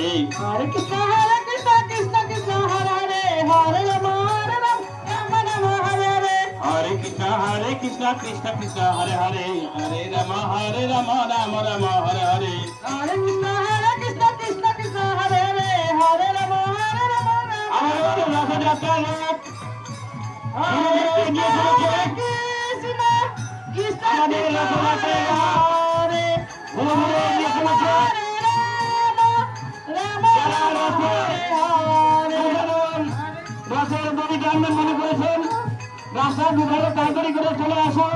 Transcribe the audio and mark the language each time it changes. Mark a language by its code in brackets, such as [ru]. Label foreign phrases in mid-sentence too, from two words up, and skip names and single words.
[sa] हरे कृष्ण, कृष्ण कृष्ण, हरे हरे, हरे राम, राम राम, हरे हरे. हरे कृष्ण, कृष्ण कृष्ण, हरे हरे, हरे राम, राम राम, हरे हरे. हरे कृष्ण, कृष्ण कृष्ण, हरे हरे, हरे राम, राम राम. [bn] আমাদের রথযাত্রা লোক [sa] हरे कृष्ण, कृष्ण [bn] আমাদের রথযাত্রা [sa] Hare [bn] ঘুরে ঘুরে গিয়ে চলেছে। যারা রথের দড়ি টানবেন মনে করেছেন, রাস্তার দুধারে তাড়াতাড়ি করে চলে আসুন।